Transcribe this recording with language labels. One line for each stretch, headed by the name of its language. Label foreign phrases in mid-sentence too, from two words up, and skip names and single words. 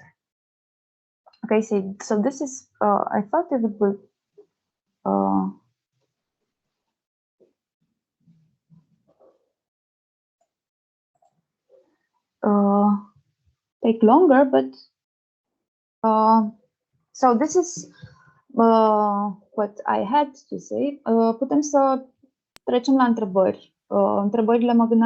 English: Okay, so this is, I thought it would take longer, but so this is what I had to say.
Romanian: Putem să trecem la întrebări. Întrebările mă gândeam